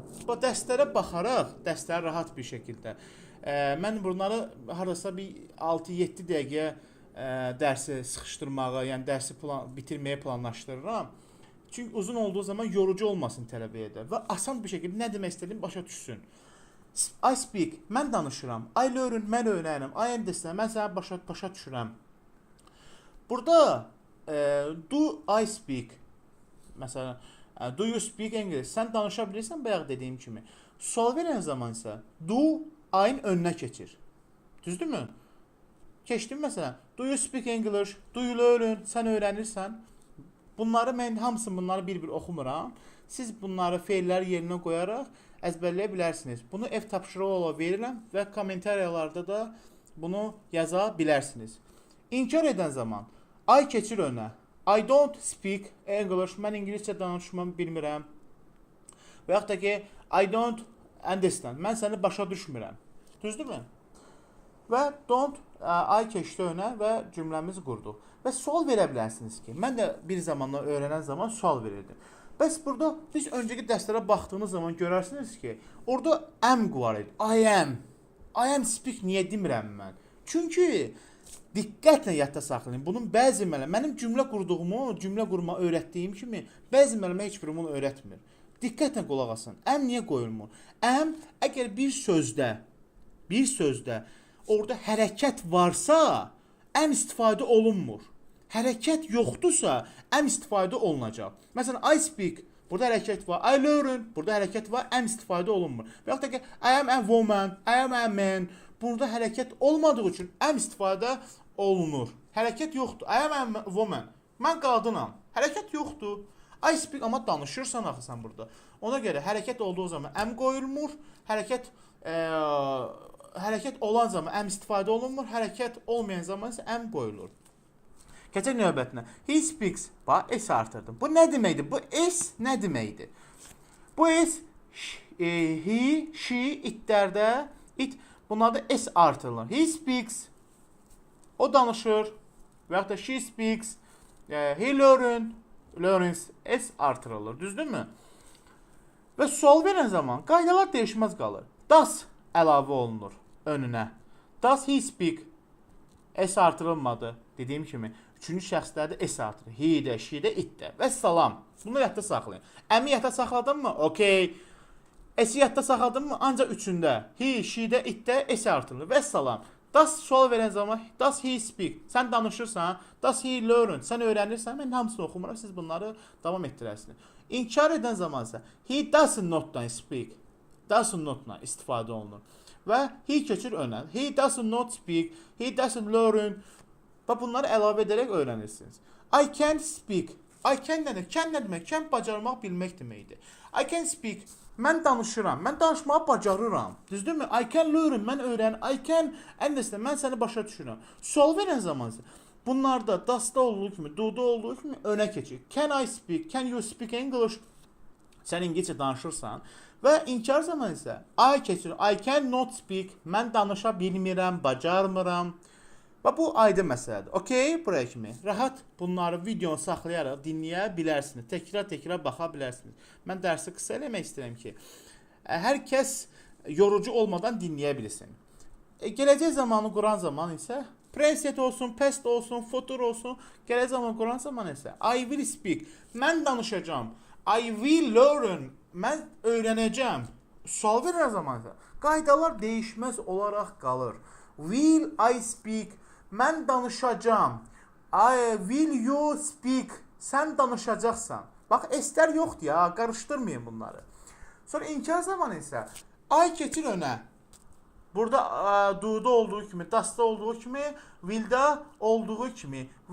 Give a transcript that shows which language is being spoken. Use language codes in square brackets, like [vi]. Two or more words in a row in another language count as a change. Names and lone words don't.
[az] Bu dərslərə baxaraq, dərsləri rahat bir şəkildə. Mən bunları hardasa bir 6-7 dəqiqə dərsi sıxışdırmağı, yəni dərsi bitirməyə planlaşdırıram. Çünki uzun olduğu zaman yorucu olmasın tələbəyə də və asan bir şəkildə nə demək istədiyimi başa düşsün. [en] I speak, [az] mən danışıram. [en] I learn, [az] mən öyrənirəm. [en] I understand, [az] mən sənə başa düşürəm. [en] Burada do I speak, məsələn, do you speak English? [az] Sən danışa bilirsən bayaq dediyim kimi. Sual verən zaman isə [en] do I-ın [az] önünə keçir. Düzdürmü? Keçdim məsələn, [en] do you speak English? Do you learn? [az] Sən öyrənirsən. Bunları mən hamısını bunları bir-bir oxumuram. Siz bunları feilləri yerinə qoyaraq əzbərləyə bilərsiniz. Bunu ev tapşırığı olaraq verirəm və kommentariyalarda da bunu yaza bilərsiniz. İnkar edən zaman I keçir önə. [en] I don't speak English. [az] Mən ingiliscə danışmam bilmirəm. Və yaxud da ki [en] I don't understand. [az] Mən səni başa düşmürəm. Düzdürmü? Və [en] don't I [az] keçdi önə və cümləmizi qurduq. Və sual verə bilərsiniz ki, mən də bir zamanlar öyrənən zaman sual verirdim. Bəs burada biz öncəki dərslərə baxdığınız zaman görərsiniz ki, orada am var idi. [en] I am speak [az] niyə demirəm mən? Çünki diqqətlə yadda saxlayın. Bunun bəzi mənim cümlə qurduğumu, cümlə qurma öyrətdiyim kimi bəzi mənə heç biri bunu öyrətmir. Diqqətlə qulaq asın. Am niyə qoyulmur? Am əgər bir sözdə orada hərəkət varsa, am istifadə olunmur. Hərəkət yoxdursa, am istifadə olunacaq. Məsələn, [en] I speak, [az] burada hərəkət var. [en] I learn, [az] burada hərəkət var, am istifadə olunmur. Və yaxud da ki, [en] I am a woman, I am a man. [az] burada hərəkət olmadığı üçün am istifadə olunur. Hərəkət yoxdur. [en] I am a woman. [az] Mən qadınam. Hərəkət yoxdur. [en] I speak [az] amma danışırsan axı sən burada. Ona görə hərəkət olduğu zaman am qoyulmur. Hərəkət olan zaman am istifadə olunmur. Hərəkət olmayan zaman isə am qoyulur. Keçək növbətinə. [en] He speaks. [az] Bax, s artırdım. Bu nə deməkdir? Bu s nə deməkdir? Bu s [en] he, she, [az] itlərdə it bunlarda s artırılır. [en] He speaks. [az] O danışır. Və yaxud da [en] she speaks. He learns. [az] S artırılır. Düzdürmü? Və sual verən zaman qaydalar dəyişməz qalır. Does əlavə olunur önünə. [en] Does he speak? [az] S artırılmadı. Dediyim kimi, üçüncü şəxslərdə S artırır. He-də, she-də, it-də. Və salam. Bunu yadda saxlayın. Əmi yadda saxladın mı? Okey. S-i yadda saxladın mı? Ancaq üçündə. [en] He, she-də, [az] it-də S artırılır. Və salam. Does sual verən zaman, [en] does he speak? [az] Sən danışırsan. [en] Does he learn? [az] Sən öyrənirsən. Mən hamısını oxumuram. Siz bunları davam etdirərsiniz. İnkar edən zaman isə [en] he does not speak. Does not [az] istifadə olunur. Və he keçir önə. [en] He does not speak. He doesn't learn. [az] Və bunları əlavə edərək öyrənirsiniz. [en] I can speak. I can [az] nə demək? [en] Can [az] nə demək? Can bacarmaq, bilmək deməkdir. [en] I can speak. [az] Mən danışıram. Mən danışmağı bacarıram. Düzdürmü? [en] I can learn. [az] Mən öyrən. [en] I can understand. [az] Mən səni başa düşürəm. Sual verən zaman bunlarda does'da olduğu kimi, do'da olduğu kimi önə keçir. [en] Can I speak? Can you speak English? [az] Sən İngiliscə danışırsan. Və inkar zaman isə I keçir. [en] I cannot speak. [az] Mən danışa bilmirəm, bacarmıram. Və bu aydın məsələdir. Okey, buraya kimi. Rahat bunları videonu saxlayaraq dinləyə bilərsiniz. Təkrar baxa bilərsiniz. Mən dərsi qısa eləmək istəyirəm ki, hər kəs yorucu olmadan dinləyə bilsin. Gələcək zamanı quran zaman isə present olsun, past olsun, future olsun, gələcək zamanı quran zaman isə [en] I will speak. [az] Mən danışacağam. [en] I will learn. [az] Mən öyrənəcəm. Sual verən zaman isə qaydalar dəyişməz olaraq qalır. [en] Will I speak? [az] Mən danışacağam. [en] Will you speak? [az] Sən danışacaqsan. Bax, S-lər yoxdur ya, qarışdırmayın bunları. Sonra inkar zamanı isə I keçir önə. Burada do'da olduğu kimi, does'da olduğu kimi, will'da olduğu kimi.